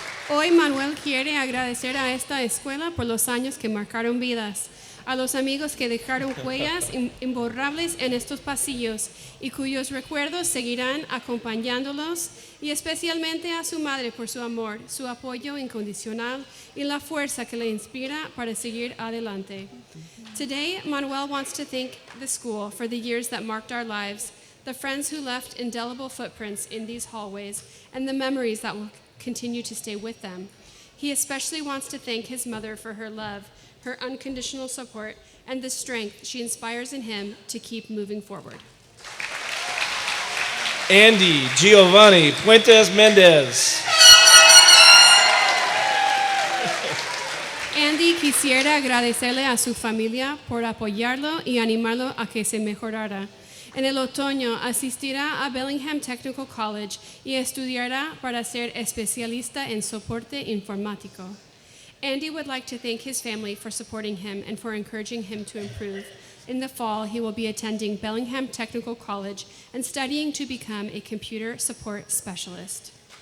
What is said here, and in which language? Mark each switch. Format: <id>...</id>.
<es>Hoy Manuel quiere agradecer a esta escuela por los años que marcaron vidas, a los amigos que dejaron huellas imborrables en estos pasillos y cuyos recuerdos seguirán acompañándolos, y especialmente a su madre por su amor, su apoyo incondicional y la fuerza que le inspira para seguir adelante.</es> <en>Today, Manuel wants to thank the school for the years that marked our lives, the friends who left indelible footprints in these hallways, and the memories that will continue to stay with them. He especially wants to thank his mother for her love, her unconditional support, and the strength she inspires in him to keep moving forward. Andy Giovanni Puentes Mendez.</en> <es>Andy quisiera agradecerle a su familia por apoyarlo y animarlo a que se mejorara. En el otoño asistirá a Bellingham Technical College y estudiará para ser especialista en soporte informático.</es> <en>Andy would like to thank his family for supporting him and for encouraging him to improve. In the fall, he will be attending Bellingham Technical College and studying to become a computer support specialist.</en>